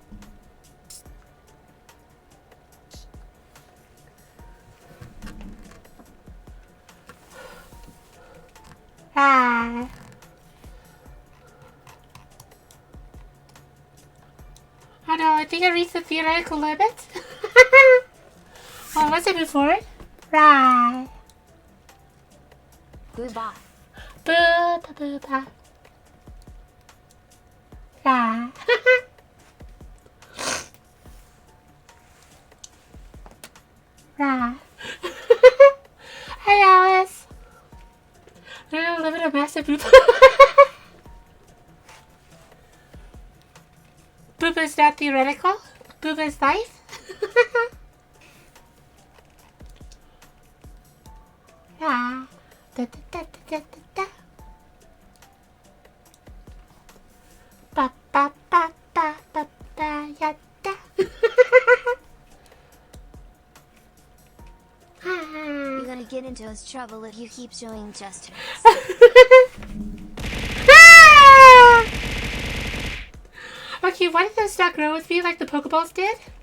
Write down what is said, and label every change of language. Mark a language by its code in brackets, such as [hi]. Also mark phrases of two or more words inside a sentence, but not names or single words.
[en] Ah. Oh no, I think I reached the theoretical limit. Oh, was it before? Right. Goodbye. Boo, ba, boo, ba. Right. Right. Hey, Alice. I'm gonna live in a massive poop. Poop is not theoretical. Poop is life. Ah. Da, da, da, da, da, da. Ba, ba, ba, ba, ba, ba, ya, da. You're gonna get into us trouble if you keep showing gestures. Ah! Okay, why did those not grow with me like the Pokeballs did?